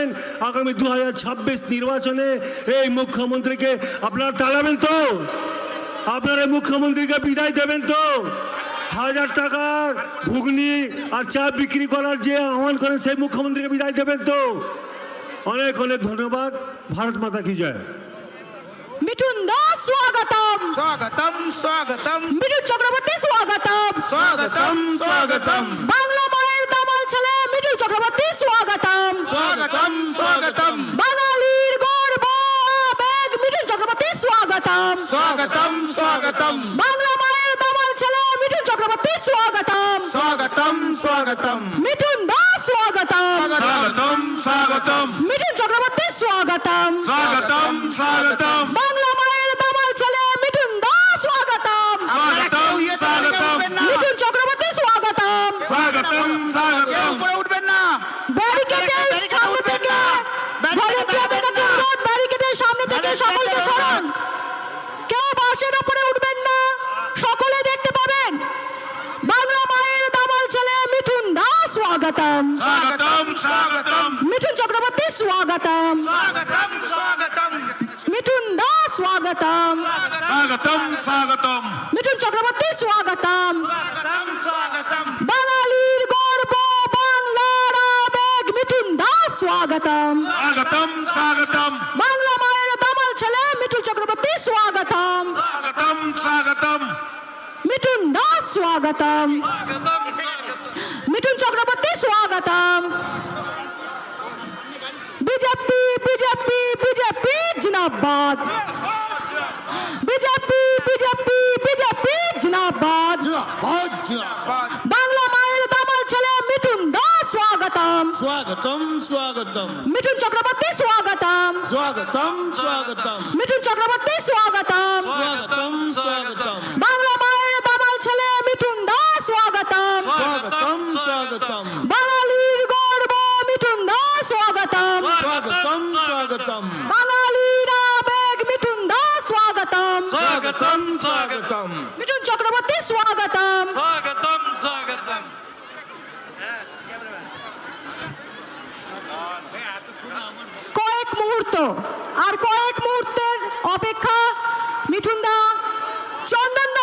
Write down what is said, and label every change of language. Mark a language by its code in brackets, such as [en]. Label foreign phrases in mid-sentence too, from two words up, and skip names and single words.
[bn] আগামী 2026 নির্বাচনে এই মুখ্যমন্ত্রীকে আপনারা তাড়াবেন তো? আপনারা মুখ্যমন্ত্রীকে বিদায় দেবেন তো? 1000 টাকার ঘুগনি আর চা বিক্রি করার যে আহ্বান করেন সেই মুখ্যমন্ত্রীকে বিদায় দেবেন তো? অনেক অনেক ধন্যবাদ। [hi] भारत माता की जय। [bn] মিঠুন দাস স্বাগতম, স্বাগতম স্বাগতম মিঠুন চক্রবর্তী স্বাগতম, স্বাগতম স্বাগতম বাংলা মায়ের দামাল ছেলে মিঠুন চক্রবর্তী স্বাগতম, স্বাগতম স্বাগতম বাঙালির গর্ব আবেগ মিঠুন চক্রবর্তী স্বাগতম, স্বাগতম স্বাগতম বাংলা মায়ের দামাল ছেলে মিঠুন চক্রবর্তী স্বাগতম, স্বাগতম স্বাগতম মিঠুন দাস স্বাগতম, স্বাগতম স্বাগতম মিঠুন চক্রবর্তী স্বাগতম, স্বাগতম স্বাগতম বাংলা মায়ের দামাল ছেলে মিঠুন দাস স্বাগতম, স্বাগতম স্বাগতম মিঠুন চক্রবর্তী স্বাগতম, স্বাগতম স্বাগতম উঠবেন না ব্যারিকেডের সামনে থেকে ভলেন্টিয়ারদের কাছে অনুরোধ, ব্যারিকেডের সামনে থেকে সকলকে সরান। কেউ বাসের উপরে উঠবেন না, সকলে দেখতে পাবেন। বাংলা মায়ের দামাল ছেলে মিঠুন দাস স্বাগতম, স্বাগতম স্বাগতম মিঠুন চক্রবর্তী স্বাগতম, স্বাগতম স্বাগতম মিঠুন দাস স্বাগতম, স্বাগতম স্বাগতম মিঠুন চক্রবর্তী স্বাগতম, স্বাগতম স্বাগতম বাঙালির গর্ব বাংলার আবেগ মিঠুন দাস স্বাগতম, স্বাগতম স্বাগতম বাংলা মায়ের দামাল ছেলে মিঠুন চক্রবর্তী স্বাগতম, স্বাগতম স্বাগতম মিঠুন দাস স্বাগতম, মিঠুন চক্রবর্তী স্বাগতম। বিজেপি বিজেপি বিজেপি জিন্দাবাদ, বিজেপি বিজেপি বিজেপি জিন্দাবাদ, বাংলা মায়ের দামাল ছেলে মিঠুন দাস স্বাগতম, স্বাগতম স্বাগতম মিঠুন চক্রবর্তী স্বাগতম, স্বাগতম স্বাগতম মিঠুন চক্রবর্তী স্বাগতম, স্বাগতম স্বাগতম বাংলা মায়ের দামাল ছেলে মিঠুন দাস স্বাগতম, স্বাগতম স্বাগতম বাঙালির গর্ব মিঠুন দাস স্বাগতম, স্বাগতম স্বাগতম বাঙালির আবেগ মিঠুন দাস স্বাগতম, স্বাগতম স্বাগতম মিঠুন চক্রবর্তী স্বাগতম। স্বাগতম স্বাগতম কয়েক মুহূর্ত আর কয়েক মুহূর্তের অপেক্ষা। মিঠুন দা চন্দ্র